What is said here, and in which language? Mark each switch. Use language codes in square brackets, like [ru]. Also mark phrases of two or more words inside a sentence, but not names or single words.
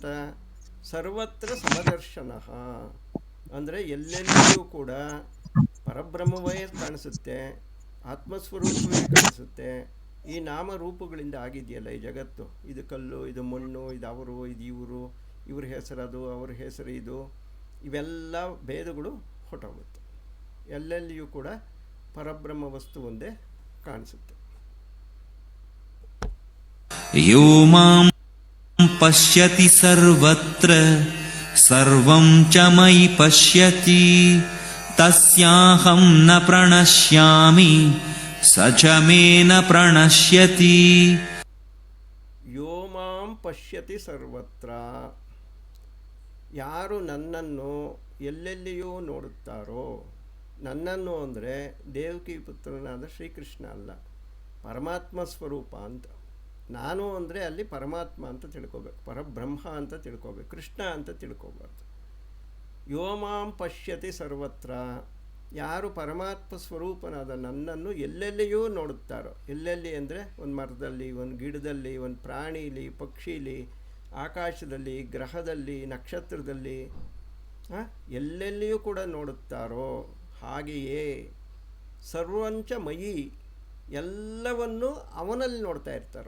[kn] ಸರ್ವತ್ರ ಸಮದರ್ಶನ ಅಂದರೆ ಎಲ್ಲೆಲ್ಲಿಯೂ ಕೂಡ ಪರಬ್ರಹ್ಮವೇ ಕಾಣಿಸುತ್ತೆ, ಆತ್ಮಸ್ವರೂಪವೇ ಕಾಣಿಸುತ್ತೆ. ಈ ನಾಮರೂಪಗಳಿಂದ ಆಗಿದೆಯಲ್ಲ ಈ ಜಗತ್ತು, ಇದು ಕಲ್ಲು, ಇದು ಮಣ್ಣು, ಇದು ಅವರು, ಇದು ಇವರು, ಇವ್ರ ಹೆಸರದು, ಅವ್ರ ಹೆಸರು ಇದು, ಇವೆಲ್ಲ ಭೇದಗಳು ಹೊರಟೋಗುತ್ತೆ. ಎಲ್ಲೆಲ್ಲಿಯೂ ಕೂಡ ಪರಬ್ರಹ್ಮ ವಸ್ತು ಒಂದೇ ಕಾಣಿಸುತ್ತೆ. [sa] ಯೋ ಮಾಂ ಪಶ್ಯತಿ ಸರ್ವತ್ರ ಸರ್ವಂ ಚ ಮಯಿ ಪಶ್ಯತಿ ತಸ್ಯಾಹಂ ನ ಪ್ರಣಶ್ಯಾಮಿ ಸ ಚ ಮೇ ನ ಪ್ರಣಶ್ಯತಿ. ಯೋ ಮಾಂ ಪಶ್ಯತಿ ಸರ್ವತ್ರ, [kn] ಯಾರು ನನ್ನನ್ನು ಎಲ್ಲೆಲ್ಲಿಯೂ ನೋಡುತ್ತಾರೋ. ನನ್ನನ್ನು ಅಂದರೆ ದೇವಕಿ ಪುತ್ರನಾದ ಶ್ರೀಕೃಷ್ಣ ಅಲ್ಲ, ಪರಮಾತ್ಮ ಸ್ವರೂಪ ಅಂತ. ನಾನು ಅಂದರೆ ಅಲ್ಲಿ ಪರಮಾತ್ಮ ಅಂತ ತಿಳ್ಕೊಬೇಕು, ಪರಬ್ರಹ್ಮ ಅಂತ ತಿಳ್ಕೊಬೇಕು, ಕೃಷ್ಣ ಅಂತ ತಿಳ್ಕೊಬಾರ್ದು. [sa] ಯೋ ಮಾಂ ಪಶ್ಯತಿ ಸರ್ವತ್ರ, [kn] ಯಾರು ಪರಮಾತ್ಮ ಸ್ವರೂಪನಾದ ನನ್ನನ್ನು ಎಲ್ಲೆಲ್ಲಿಯೂ ನೋಡುತ್ತಾರೋ. ಎಲ್ಲೆಲ್ಲಿ ಅಂದರೆ ಒಂದು ಮರದಲ್ಲಿ, ಒಂದು ಗಿಡದಲ್ಲಿ, ಒಂದು ಪ್ರಾಣಿಲಿ, ಪಕ್ಷಿಲಿ, ಆಕಾಶದಲ್ಲಿ, ಗ್ರಹದಲ್ಲಿ, ನಕ್ಷತ್ರದಲ್ಲಿ, ಎಲ್ಲೆಲ್ಲಿಯೂ ಕೂಡ ನೋಡುತ್ತಾರೋ ಹಾಗೆಯೇ [sa] ಸರ್ವಂಚ ಮಯಿ, [kn] ಎಲ್ಲವನ್ನು ಅವನಲ್ಲಿ ನೋಡ್ತಾ ಇರ್ತಾರೆ.